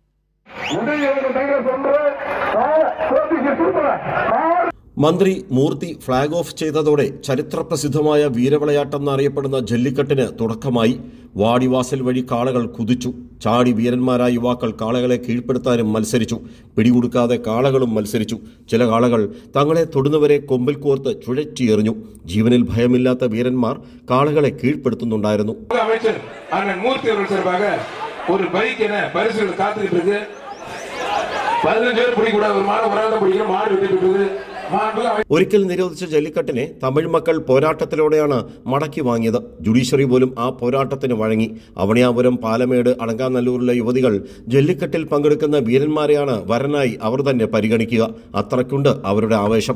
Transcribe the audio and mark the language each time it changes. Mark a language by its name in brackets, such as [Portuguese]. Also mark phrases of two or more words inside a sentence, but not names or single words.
[Malayalam] മന്ത്രി മൂർത്തി ഫ്ളാഗ് ഓഫ് ചെയ്തതോടെ ചരിത്രപ്രസിദ്ധമായ വീരവിളയാട്ടം എന്നറിയപ്പെടുന്ന ജല്ലിക്കെട്ടിന് തുടക്കമായി. വാടിവാസൽ വഴി കാളകൾ കുതിച്ചു. ചാടി വീരന്മാരായ യുവാക്കൾ കാളകളെ കീഴ്പ്പെടുത്താനും മത്സരിച്ചു. പിടികൊടുക്കാതെ കാളകളും മത്സരിച്ചു. ചില കാളകൾ തങ്ങളെ തൊടുന്നവരെ കൊമ്പിൽ കോർത്ത് ചുഴറ്റിയെറിഞ്ഞു. ജീവനിൽ ഭയമില്ലാത്ത വീരന്മാർ കാളകളെ കീഴ്പ്പെടുത്തുന്നുണ്ടായിരുന്നു. [Tamil] ஒரு பைக் என பரிசுகள் காத்துக்கிட்டு இருக்கு. 15 பேர் பிடிக்கூடாது. ஒரு மாடு ஒரு ஆள் பிடிக்கணும். மாடு விட்டுட்டு [Malayalam] ഒരിക്കൽ നിരോധിച്ച ജല്ലിക്കെട്ടിനെ തമിഴ് മക്കൾ പോരാട്ടത്തിലൂടെയാണ് മടക്കി വാങ്ങിയത്. ജുഡീഷ്യറി പോലും ആ പോരാട്ടത്തിന് വഴങ്ങി. അവണിയാപുരം, പാലമേട്, അടങ്കാനല്ലൂരിലെ യുവതികൾ ജല്ലിക്കെട്ടിൽ പങ്കെടുക്കുന്ന വീരന്മാരെയാണ് വരനായി അവർ തന്നെ പരിഗണിക്കുക. അത്രയ്ക്കുണ്ട് അവരുടെ ആവേശം.